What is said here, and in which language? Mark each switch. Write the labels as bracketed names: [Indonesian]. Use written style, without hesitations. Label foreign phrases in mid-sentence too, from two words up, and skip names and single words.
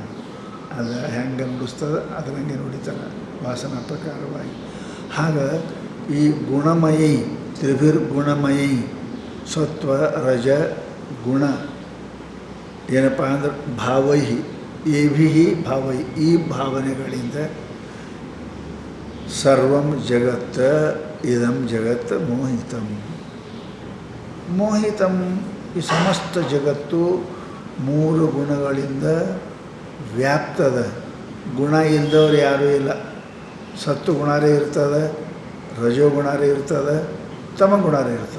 [Kannada] ಅದು ಹೆಂಗೆ ನುಡಿಸ್ತದ ಅದರಂಗೆ ನುಡಿತಾನೆ ವಾಸನ ಪ್ರಕಾರವಾಗಿ. ಹಾಗೆ ಈ ಗುಣಮಯಿ [Sanskrit] ತ್ರಿಭಿರ್ ಗುಣಮಯಿ [Kannada] ಸತ್ವ ರಜ ಗುಣ ಏನಪ್ಪ ಅಂದ್ರೆ ಭಾವೈಹಿ ಭಾವೈ ಈ ಭಾವನೆಗಳಿಂದ [Sanskrit] ಸರ್ವಂ ಜಗತ್ ಇದಂ ಜಗತ್ ಮೋಹಿತಂ. [Kannada] ಈ ಸಮಸ್ತ ಜಗತ್ತು 3 ಗುಣಗಳಿಂದ ವ್ಯಾಪ್ತದ. ಗುಣ ಇಲ್ಲದವ್ರು ಯಾರೂ ಇಲ್ಲ. ಸತ್ತು ಗುಣರೇ ಇರ್ತದೆ, ರಜೋಗುಣಾರೇ ಇರ್ತದೆ, ತಮಗುಣಾರೇ ಇರ್ತದೆ.